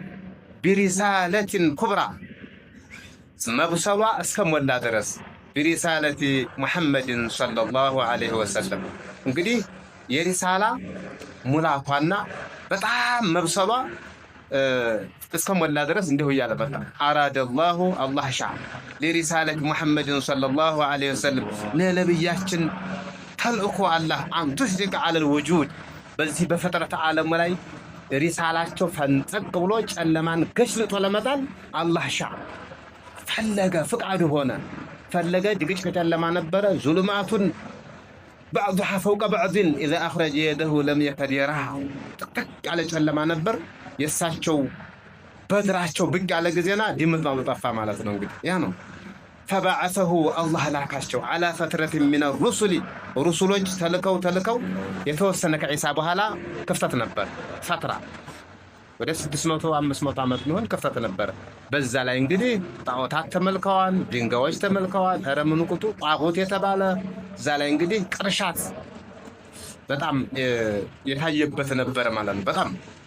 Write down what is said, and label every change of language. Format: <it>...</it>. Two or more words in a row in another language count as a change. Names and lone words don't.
<ar>برسالة كبرى፣</ar> <am>መብሰሏ እስከሞላ ድረስ</am> <ar>برسالة محمد صلى الله عليه وسلم።</ar> <am>እንግዲህ የሪሳላ ሙላቷና በጣም መብሰሏ እስከሞላ ድረስ እንዲሁ እያለ በቃ አራደላሁ አላህ ሻ</am> <ar>لرسالة محمد صلى الله عليه وسلم፣</ar> <am>ለነብያችን ተልእኮ አላህ</am> <ar>أن تشرق على الوجود፣</ar> <am>በዚህ በፍጥረት ዓለም ላይ ሪሳላቸው ፈንጠቅ ብሎ ጨለማን ገሽልጦ ለመጣል አላህ ሻ ፈለገ፣ ፍቃዱ ሆነ። ፈለገ ድግጭ ጨለማ ነበረ።</am> <ar>ظلمات بعضها فوق بعض إذا أخرج يده لم يكد يراها።</ar> <am>ጥቅጥቅ ያለ ጨለማ ነበር። የሳቸው በድራቸው ብቅ ያለ ጊዜና ድምጥማጡ ጠፋ ማለት ነው። እንግዲህ ያ ነው</am> <ar>فبعثه الله</ar> <am>ላካቸው</am> <ar>على فترة من الرسل፣</ar> <am>ሩሱሎች ተልከው የተወሰነ ከዒሳ በኋላ ክፍተት ነበር። ፈትራ ወደ 600-500 ዓመት ነው ክፍተት ነበር። በዛ ላይ እንግዲህ ጣዖታት ተመልከዋል፣ ድንጋዮች ተመልከዋል። ኧረ ምን ቁጡ ጣዖት የተባለ እዛ ላይ እንግዲህ ቅርሻት በጣም የታየበት ነበር ማለት ነው። በጣም</am>